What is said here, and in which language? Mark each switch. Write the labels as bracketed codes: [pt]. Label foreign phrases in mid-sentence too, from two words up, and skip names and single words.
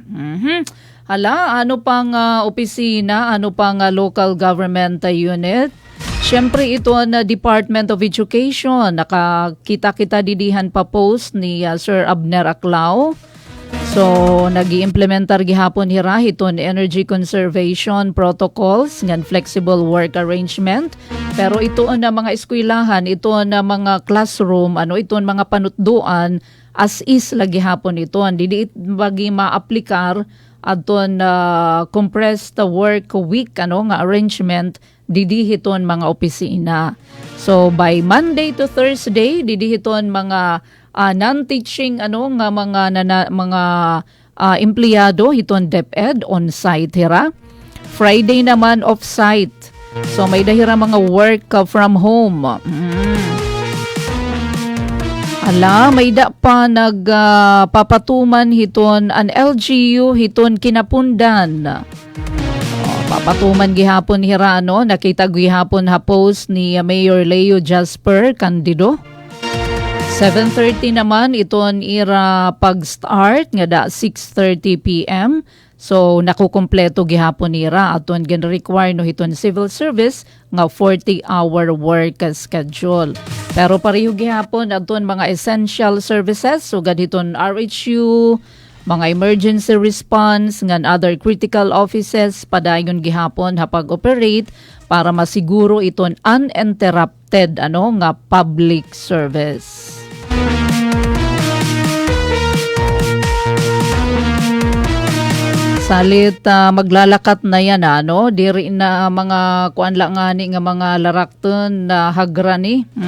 [war] Hala, ano pang opisina, ano pang local government unit? Siyempre ito na Department of Education. Nakakita-kita didihan pa post ni Sir Abner Aclao. So, nag-i-implementar gihapon hira hiton [en] energy conservation protocols [war] ngan [en] flexible work arrangement. [war] Pero ito na mga eskwelahan, ito na mga classroom, ito mga panutduan [en] as is [war] lagi hapon ito. Dili bagi ma-aplikar aton [en] compressed work week [war] nga arrangement didihiton mga opisina. So by [en] Monday to Thursday [war] didihiton mga non-teaching nga mga empleyado hiton DepEd on site hira. Friday naman [en] off site. [war] So may dahira mga [en] work from home. [war] Ala, may da pa nagpapatuman hiton an LGU hiton Kinapundan. Papatuman gihapon hirano, nakita gihapon ha post ni Mayor Leo Jasper Candido. 7:30 naman iton ira pag-start nga da 6:30 PM. So nakukumpleto gihapon nira aton gin-require no hiton [en] civil service [war] nga [en] 40-hour work schedule. [war] Pero pareho gihapon aton mga [en] essential services [war] sugad hiton RHU, mga [en] emergency response [war] ngan [en] other critical offices [war] padayon gihapon hapag-operate para masiguro iton uninterrupted nga [en] public service. [war] Salit maglalakat na yan diri na mga kuan lang ngani nga mga larakton na hagrani.